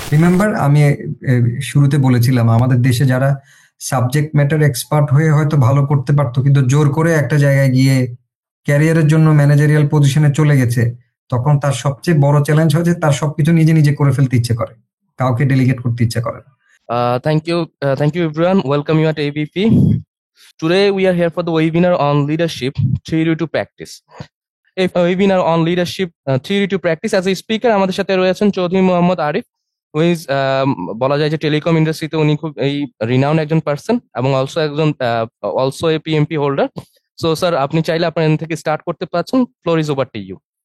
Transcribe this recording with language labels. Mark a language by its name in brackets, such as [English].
[Bangla] Remember আমি শুরুতে বলেছিলাম আমাদের দেশে যারা সাবজেক্ট ম্যাটার এক্সপার্ট হয়ে হয়তো ভালো করতে পারতো, কিন্তু জোর করে একটা জায়গায় গিয়ে ক্যারিয়ারের জন্য ম্যানেজারিয়াল পজিশনে চলে গেছে, তখন তার সবচেয়ে বড় চ্যালেঞ্জ হয়েছে তার সবকিছু নিজে নিজে করে ফেলতে ইচ্ছে করে, কাউকে ডেলিগেট করতে ইচ্ছে করে না। [English] Thank you everyone. Welcome you at ABP. Today we are here for the webinar on leadership theory to practice. A webinar on leadership theory to practice. As a speaker, [Bangla] আমাদের সাথে রয়েছেন চৌধুরী মোহাম্মদ আরিফ, [English] who is [Bangla] বলা যায় যে telecom ইন্ডাস্ট্রিতে উনি খুব এই রিনাউন্ড একজন পার্সন এবং also a PMP holder. So sir, আপনি চাইলে আপনার এখান থেকে স্টার্ট করতে পারছেন। [English] Floor is over to you.